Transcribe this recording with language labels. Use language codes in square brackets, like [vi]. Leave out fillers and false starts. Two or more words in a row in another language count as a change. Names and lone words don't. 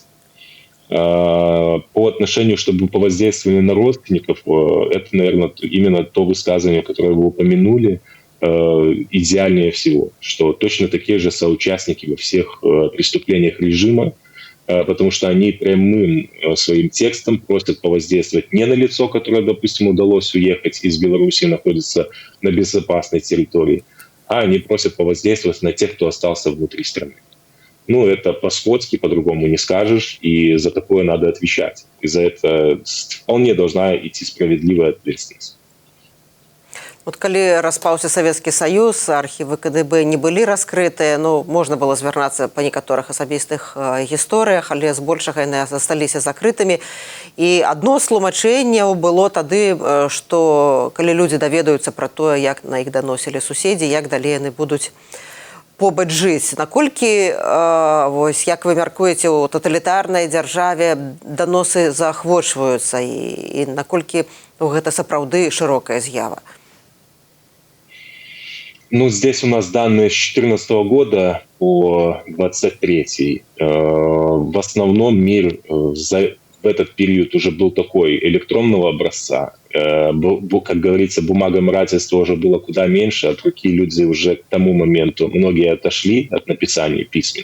[ru] По отношению, чтобы повоздействовали на родственников, это, наверное, именно то высказывание, которое вы упомянули, идеальнее всего, что точно такие же соучастники во всех преступлениях режима, потому что они прямым своим текстом просят повоздействовать не на лицо, которое, допустим, удалось уехать из Беларуси и находится на безопасной территории, а они просят повоздействовать на тех, кто остался внутри страны. Ну, это по-скотски, по-другому не скажешь, и за такое надо отвечать. И за это вполне должна идти справедливая ответственность. [be] Вот калі распаўся Савецкі Саюз, архівы КДБ не былі раскрытыя, ну, можна было звярнацца па некаторых асабістых гісторыях, але збольшага яны засталіся закрытымі. І адно з тлумачэнняў было тады, што калі людзі даведаюцца пра тое, як на іх даносілі суседзі, як далей яны будуць побач жыць. Наколькі, вось, як вы мяркуеце, у таталітарнай дзяржаве даносы заахвочваюцца і наколькі гэта сапраўды шырокая з'ява? Ну, [ru] здесь у нас данные с 2014 года по 2023. В основном мир в этот период уже был такой электронного образца. Как говорится, бумагоморательства уже было куда меньше, от руки люди уже к тому моменту, многие отошли от написания письмен.